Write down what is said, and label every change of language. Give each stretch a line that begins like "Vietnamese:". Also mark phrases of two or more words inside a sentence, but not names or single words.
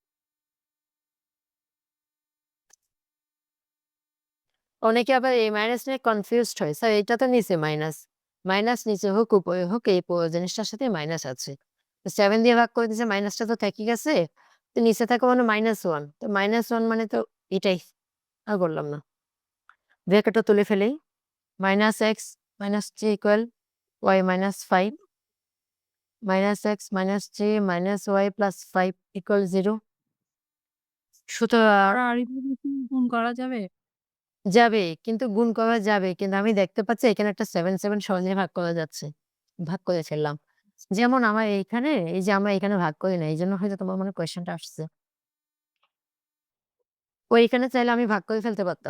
Bangla: অনেকে আবার এই মাইনাস নিয়ে কনফিউজড হয়। স্যার এটা তো নিচে মাইনাস। মাইনাস নিচে হোক উপরে হোক এই পুরো জিনিসটার সাথে মাইনাস আছে। তো 7 দিয়ে ভাগ করে দিয়েছে মাইনাসটা তো থেকেই গেছে। তো নিচে থাকা মানে -1। তো -1 মানে তো এটাই। আর বললাম না। ব্র্যাকেটটা তুলে ফেলি। -x - 3 = y - 5, -x - 3 - y + 5 = 0। সুতরাং আর এভাবে কি গুণ করা যাবে? যাবে, কিন্তু গুণ করা যাবে। কিন্তু আমি দেখতে পাচ্ছি এখানে একটা 7, 7 সহজেই ভাগ করা যাচ্ছে। ভাগ করে ফেললাম। যেমন আমার এইখানে, এই যে আমরা এখানে ভাগ করি না। এইজন্য হয়তো তোমার মনে কোয়েশ্চেনটা আসছে। ওইখানে চাইলে আমি ভাগ করে ফেলতে পারতাম।